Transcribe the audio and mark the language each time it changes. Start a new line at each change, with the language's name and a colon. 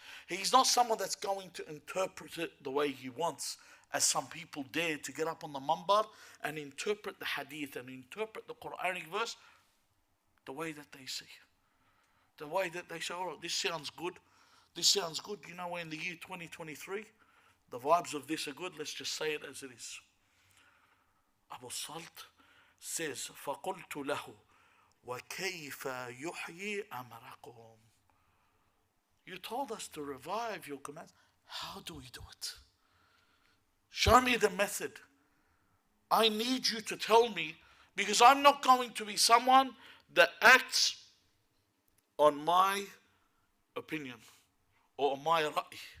English: He's not someone that's going to interpret it the way he wants, as some people dare to get up on the mambar and interpret the hadith and interpret the Quranic verse the way that they see. The way that they say, oh, this sounds good. This sounds good. You know, we're in the year 2023. The vibes of this are good. Let's just say it as it is. Abu Salt says,
Arabic: فَقُلْتُ لَهُ وَكَيْفَ يُحْيِي أَمْرَكُمْ.
English: You told us to revive your commands. How do we do it? Show me the method. I need you to tell me, because I'm not going to be someone that acts on my opinion or on my ra'i.